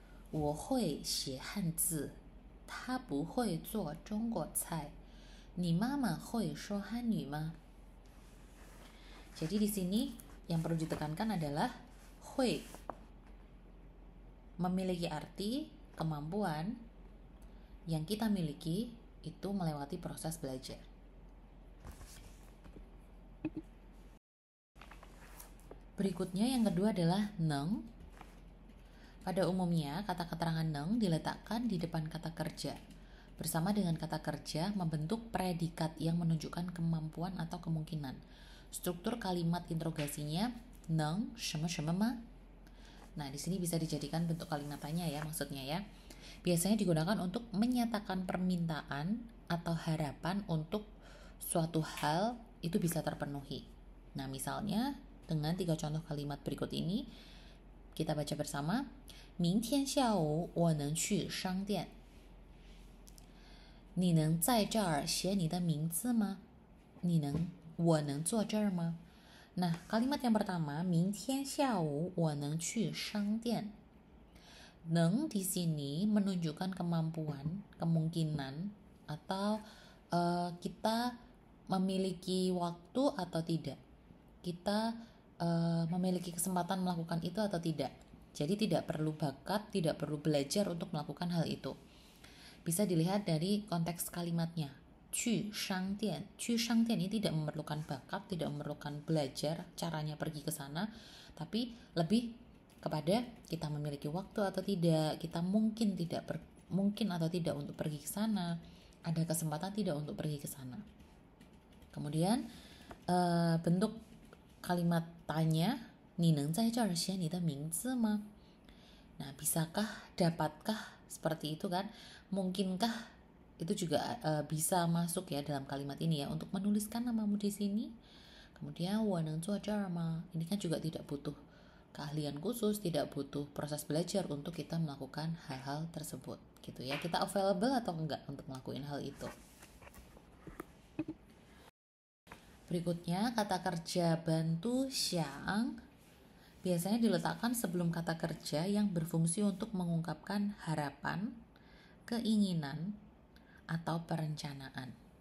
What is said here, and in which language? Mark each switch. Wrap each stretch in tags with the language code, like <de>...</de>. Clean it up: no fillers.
<zh>我会写汉字，他不会做中国菜。你妈妈会说汉语吗？</zh> <id>Jadi di sini yang perlu ditekankan adalah hui memiliki arti kemampuan yang kita miliki itu melewati proses belajar. Berikutnya yang kedua adalah neng. Pada umumnya kata keterangan neng diletakkan di depan kata kerja. Bersama dengan kata kerja membentuk predikat yang menunjukkan kemampuan atau kemungkinan. Struktur kalimat interogasinya neng shema shema ma. Nah, di sini bisa dijadikan bentuk kalimat tanya ya, maksudnya ya. Biasanya digunakan untuk menyatakan permintaan atau harapan untuk suatu hal itu bisa terpenuhi. Nah, misalnya dengan 3 contoh kalimat berikut ini kita baca bersama.</id> <zh>明天下午我能去商店。你能在这儿写你的名字吗？我能坐这儿吗？</zh> <id>Nah, kalimat yang pertama,</id> <zh>明天下午我能去商店。</zh> <id>Neng di sini menunjukkan kemampuan, kemungkinan, atau kita memiliki waktu atau tidak. Kita memiliki kesempatan melakukan itu atau tidak. Jadi tidak perlu bakat, tidak perlu belajar untuk melakukan hal itu. Bisa dilihat dari konteks kalimatnya.</id> <zh>去商店</zh> <id>ini tidak memerlukan bakat, tidak memerlukan belajar caranya pergi ke sana, tapi lebih kepada kita memiliki waktu atau tidak, kita mungkin atau tidak untuk pergi ke sana, ada kesempatan tidak untuk pergi ke sana. Kemudian bentuk kalimat tanya,</id> <zh>你能在这儿写你的名字吗?</zh> <id>Nah, bisakah, dapatkah, seperti itu kan? Mungkinkah itu juga bisa masuk ya dalam kalimat ini ya, untuk menuliskan namamu di sini. Kemudian</id> <zh>我能坐这儿吗?</zh> <id>Ini kan juga tidak butuh keahlian khusus, tidak butuh proses belajar untuk kita melakukan hal-hal tersebut gitu ya. Kita available atau enggak untuk melakukan hal itu. Berikutnya kata kerja bantu xiang biasanya diletakkan sebelum kata kerja yang berfungsi untuk mengungkapkan harapan, keinginan, atau perencanaan.</id>